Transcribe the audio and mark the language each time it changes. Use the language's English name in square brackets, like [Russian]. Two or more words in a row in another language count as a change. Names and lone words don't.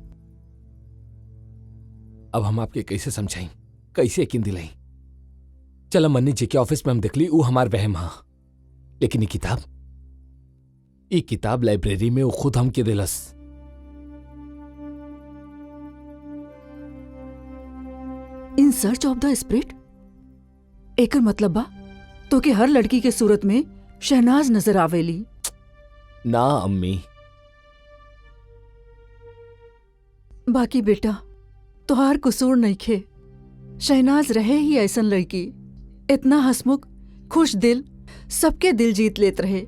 [Bhojpuri] अब हम आपके कैसे समझाई, कैसे यकीन दिलाई? चला मन्नी जी के ऑफिस में हम देखली, वो हमार वहम हा। लेकिन ये किताब लाइब्रेरी में वो खुद हमके दिलस। इन सर्च ऑफ द स्पिरिट, एकर मतलब बा तो कि हर लड़की के सूरत में शहनाज नजर आवेली। ना अम्मी, बाकी बेटा तुहार कसूर नहीं खे। शहनाज रहे ही ऐसन लड़की, इतना हंसमुख, खुश दिल, सबके दिल जीत लेत रहे।